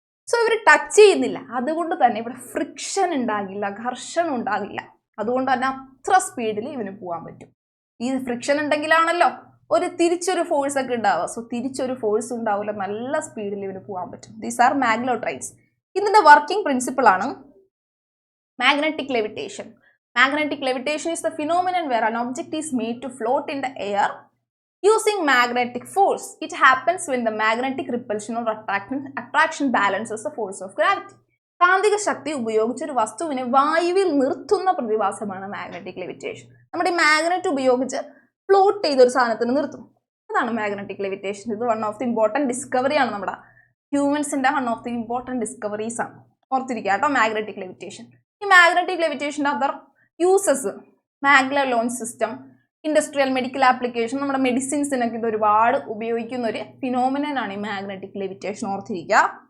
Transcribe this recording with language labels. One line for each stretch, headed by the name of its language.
Malayalam: So ഇവർ touch ചെയ്യുന്നില്ല. അതുകൊണ്ട് തന്നെ ഇവിടെ ഫ്രിക്ഷൻ ഉണ്ടാകില്ല, ഘർഷണം ഉണ്ടാകില്ല. അതുകൊണ്ട് തന്നെ അത്ര സ്പീഡിൽ ഇവന് പോകാൻ പറ്റും. ഈ ഫ്രിക്ഷൻ ഉണ്ടെങ്കിലാണല്ലോ തിരിച്ചൊരു ഫോഴ്സ് ഒക്കെ ഉണ്ടാവുക. സോ തിരിച്ചൊരു ഫോഴ്സ് ഉണ്ടാവില്ല, നല്ല സ്പീഡിൽ ഇവന് പോകാൻ പറ്റും.
English: These are maglev trains.
Malayalam: ഇതിന്റെ വർക്കിംഗ് പ്രിൻസിപ്പിൾ ആണ് magnetic levitation.
English: Magnetic levitation is the phenomenon where an object is made to float in the air using magnetic force. It happens when the magnetic repulsion or attraction balances the force of gravity.
Malayalam: കാന്തിക ശക്തി ഉപയോഗിച്ച് ഒരു വസ്തുവിനെ വായുവിൽ നിർത്തുന്ന പ്രതിഭാസമാണ് magnetic levitation. നമ്മുടെ magnet ഉപയോഗിച്ച് float ചെയ്ത ഒരു സാധനത്തിന് നിർത്തും. അതാണ് മാഗ്നറ്റിക് ലെവിറ്റേഷൻ. ഇത്
English: one of the important
Malayalam: ഡിസ്കവറിയാണ്. നമ്മുടെ ഹ്യൂമൻസിന്റെ one of the important discoveries ആണ്. ഓർത്തിരിക്കുക കേട്ടോ, മാഗ്നറ്റിക് ലെവിറ്റേഷൻ. ഈ magnetic ലെവിറ്റേഷൻ്റെ other uses, maglev launch system, industrial medical application, നമ്മുടെ മെഡിസിൻസിനൊക്കെ ഇത് ഒരുപാട് ഉപയോഗിക്കുന്ന ഒരു ഫിനോമിനനാണ് ഈ മാഗ്നറ്റിക് ലെവിറ്റേഷൻ. ഓർത്തിരിക്കുക.